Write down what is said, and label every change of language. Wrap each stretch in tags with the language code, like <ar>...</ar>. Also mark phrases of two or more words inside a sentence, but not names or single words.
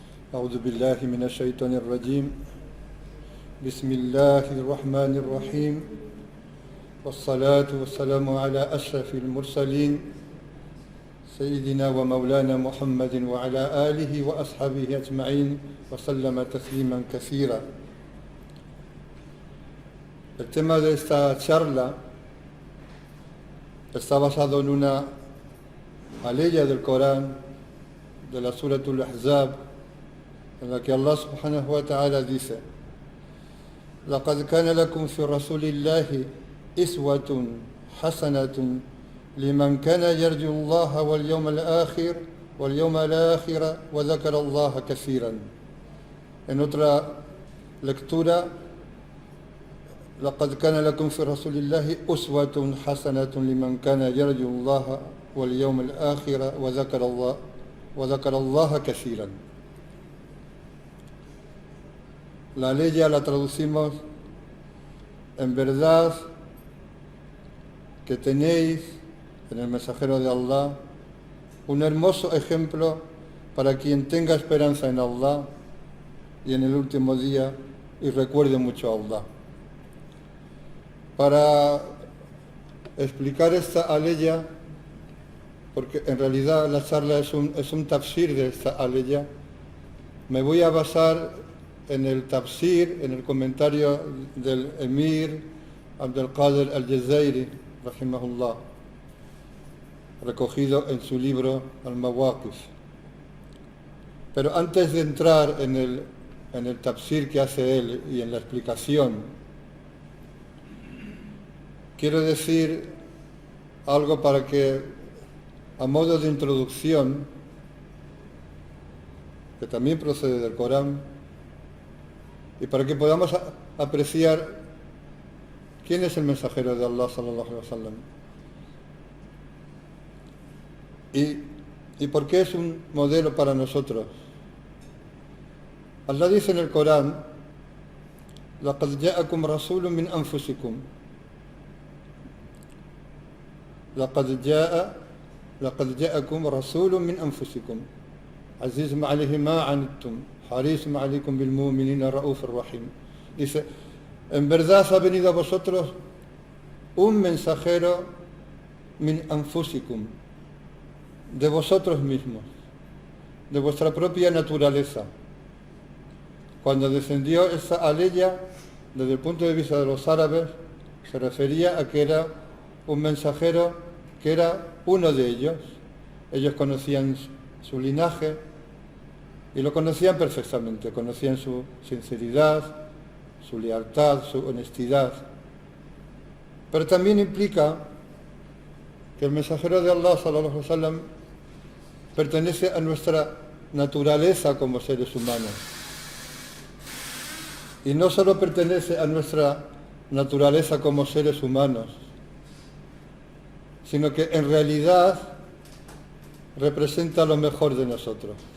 <ar>أعوذ بالله من الشيطان الرجيم بسم الله الرحمن الرحيم والصلاة والسلام على أشرف المرسلين سيدنا ومولانا محمد وعلى آله وأصحابه أجمعين وسلم تسليما كثيرا.</ar> <es>El tema de esta charla está basado en una aleya del Corán, de la Suratul Ahzab, en la que Allah</es> <ar>سبحانه وتعالى dice: لَقَدْ كَانَ لَكُمْ فِي رَسُولِ اللَّهِ إِسْوَةٌ حَسَنَةٌ لِمَنْ كَانَ يَرْجُو اللَّهَ وَالْيَوْمَ الْآخِرَ وَذَكَرَ اللَّهَ كَثِيرًا.</ar> <es>En otra lectura:</es> <ar>لَقَدْ كَانَ لَكُمْ فِي رَسُولِ اللَّهِ أُسْوَةٌ حَسَنَةٌ لِمَنْ كَانَ يَرْجُو اللَّهَ وَالْيَوْمَ الْآخِرَ وَذَكَرَ اللَّهَ كَثِيرًا.</ar> <es>La ley ya la traducimos: en verdad que tenéis en el mensajero de Allah un hermoso ejemplo para quien tenga esperanza en Allah y en el último día y recuerde mucho a Allah. Para explicar esta aleya, porque en realidad la charla es un tafsir de esta aleya, me voy a basar en el tafsir, en el comentario del Emir Abdul Qadir al-Jazairi, rahimahullah, recogido en su libro Al-Mawaqif. Pero antes de entrar en el tafsir que hace él y en la explicación, quiero decir algo para que, a modo de introducción, que también procede del Corán, y para que podamos apreciar quién es el mensajero de Allah</es> <ar>صلى الله عليه وسلم</ar> <es>y por qué es un modelo para nosotros. Allah dice en el Corán:</es> <ar>لَقَدْ جَاءَكُمْ رَسُولٌ مِّنْ أَنفُسِكُمْ لَقَدْ جَاءَكُمْ رَسُولٌ مِّنْ أَنفُسِكُمْ عَزِيزٌ عَلَيْهِ مَا عَنِتُّمْ حَرِيصٌ عَلَيْكُمْ بِالْمُؤْمِنِينَ رَءُوفٌ رَحِيمٌ.</ar> <es>Dice: en verdad ha venido a vosotros un mensajero</es> <ar>من أنفسكم,</ar> <es>de vosotros mismos, de vuestra propia naturaleza. Cuando descendió esa aleya, desde el punto de vista de los árabes, se refería a que era un mensajero que era uno de ellos. Ellos conocían su linaje y lo conocían perfectamente, conocían su sinceridad, su lealtad, su honestidad. Pero también implica que el mensajero de Allah</es> <ar>صلى الله عليه وسلم</ar> <es>pertenece a nuestra naturaleza como seres humanos. Y no solo pertenece a nuestra naturaleza como seres humanos, sino que en realidad representa lo mejor de nosotros.</es>